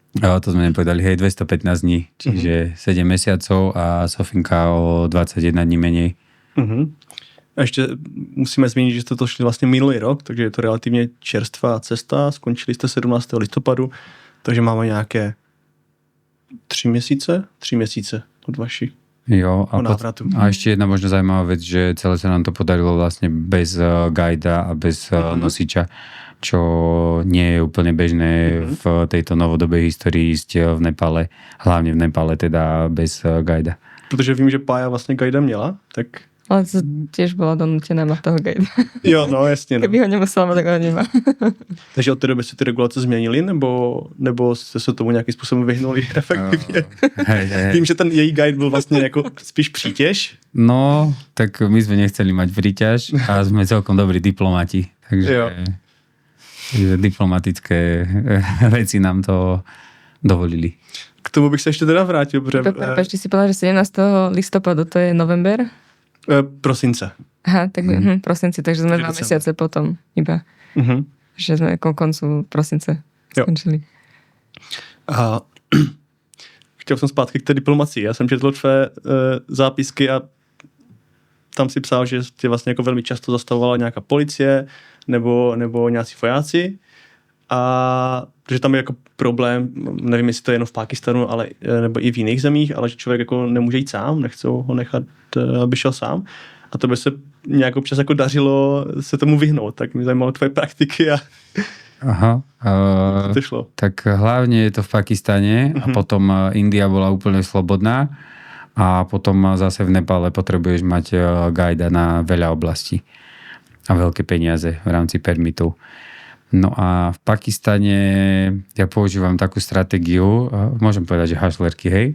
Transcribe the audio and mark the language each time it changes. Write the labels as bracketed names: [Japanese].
[Slovak] To sme nepovedali, 215 dní, čiže 7 mesiacov a Sofinka o 21 dní menej. [Czech] A ještě musíme zmínit, že jste to šli vlastně minulý rok, takže je to relativně čerstvá cesta, skončili jste 17. listopadu, takže máme nějaké 3 měsíce od vaší. [Slovak] Jo, a ešte jedna možno zaujímavá vec, že celé sa nám to podarilo vlastne bez guida a bez nosiča, čo nie je úplne bežné v tejto novodobej histórii ísť v Nepále, hlavne v Nepále teda bez guida. [Czech] Protože vím, že Pája vlastně guida měla, tak... [Slovak] Ale to tiež bola donútená mať toho guida. [Czech] Jo, no jasně. No. [Slovak] Keby ho nemusela mať, tak ho nemá. [Czech] Takže od té doby se ty regulace změnily, nebo jste se tomu nějakým způsobem vyhnuli efektivně? Vím, že ten její guide byl vlastně jako spíš přítěž. [Slovak] No, tak my sme nechceli mať príťaž a sme celkom dobrí diplomati. Takže diplomatické veci nám to dovolili. [Czech] K tomu bych se ještě teda vrátil, protože... [Slovak] Prepáč, ty si povedal, že 17. listopadu, to je november? [Czech] Prosince. [Slovak] Aha, tak prosinci, takže sme 2 mesiace potom iba. Že sme koncu prosince skončili. [Czech] A chtěl jsem zpátky k té diplomacii. Já jsem četl tvé zápisky a tam si psal, že tě vlastně jako velmi často zastavovala nějaká policie nebo nějací vojáci. A že tam je jako problém, nevím, jestli to je jenom v Pákistanu, ale nebo i v jiných zemích, ale že člověk jako nemůže jít sám, nechcou ho nechat, aby šel sám. A to by se nějak občas jako dařilo se tomu vyhnout. Tak mě zajímalo tvoje praktiky a Aha. to šlo. [Slovak] Tak hlavne je to v Pakistane a potom India bola úplne slobodná a potom zase v Nepále potrebuješ mať guida na veľa oblastí a veľké peniaze v rámci permitov. No a v Pakistane ja používam takú stratégiu, môžem povedať, že hašlerky, hej?